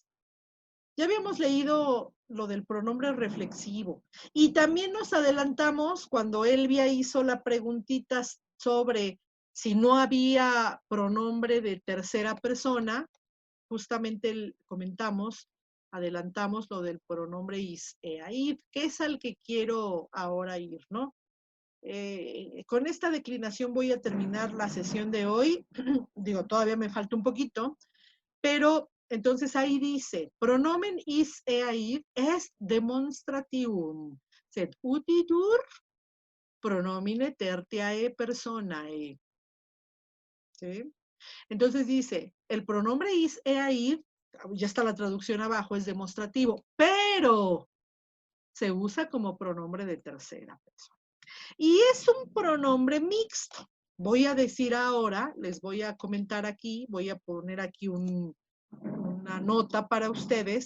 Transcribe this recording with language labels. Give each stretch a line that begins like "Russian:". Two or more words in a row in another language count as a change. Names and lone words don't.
Spanish: Ya habíamos leído lo del pronombre reflexivo y también nos adelantamos cuando Elvia hizo la preguntita sobre si no había pronombre de tercera persona, justamente adelantamos lo del pronombre
Latin: is, id,
Spanish: que es al que quiero ahora ir, ¿no? Con esta declinación voy a terminar la sesión de hoy. Digo, todavía me falta un poquito, pero entonces ahí dice,
Latin: pronomen is id est demonstrativum, sed utitur pronomine tertiae personae.
Spanish: ¿Sí? Entonces dice, el pronombre
Latin: is id,
Spanish: ya está la traducción abajo, es demostrativo, pero se usa como pronombre de tercera persona. Y es un pronombre mixto. Voy a decir ahora, les voy a comentar aquí, voy a poner aquí una nota para ustedes.